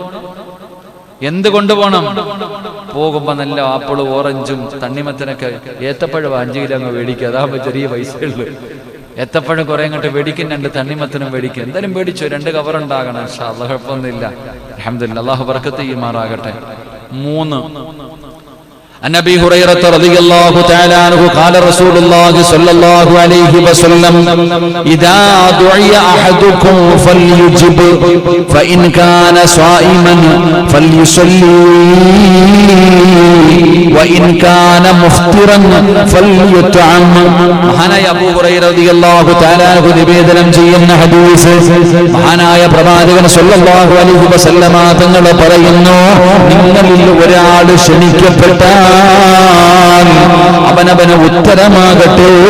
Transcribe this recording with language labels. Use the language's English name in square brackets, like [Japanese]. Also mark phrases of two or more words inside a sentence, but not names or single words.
[Malayalam] പോകുമ്പോ നല്ല ആപ്പിളും ഓറഞ്ചും തണ്ണിമത്തനൊക്കെ, ഏത്തപ്പഴം 5 കിലോ അങ്ങ് മേടിക്കുക, അതാകുമ്പോ ചെറിയ പൈസയുള്ളൂ. ഏത്തപ്പഴം കുറെ അങ്ങോട്ട് മേടിക്കും, 2 തണ്ണിമത്തനും മേടിക്കും. എന്തായാലും മേടിച്ചോ, 2 കവറുണ്ടാകണം. [Arabic] إن شاء الله, [Malayalam] കുഴപ്പമൊന്നുമില്ല. അൽഹംദുലില്ലാഹ്, അല്ലാഹു ബറക്കത്ത് ചെയ്യുമാറാകട്ടെ. 3, [Arabic] عن ابي هريره رضي الله تعالى عنه قال رسول الله صلى الله عليه وسلم اذا دعي احدكم فليجب فان كان صائما فليصلي وان كان مفطرا فليطعم. [Malayalam] മഹാനായ അബൂ ഹുറൈറ [Arabic] رضي الله تعالى عنه [Malayalam] നിവേദനം ചെയ്യുന്ന ഹദീസ്, മഹാനായ പ്രവാചകൻ [Arabic] صلى الله عليه وسلم [Malayalam] തങ്ങൾ പറയുന്നു, നിങ്ങളിൽ ഒരാൾ ക്ഷണിക്കപ്പെട്ടാൽ അവനവന് ഉത്തരമാകട്ടെ.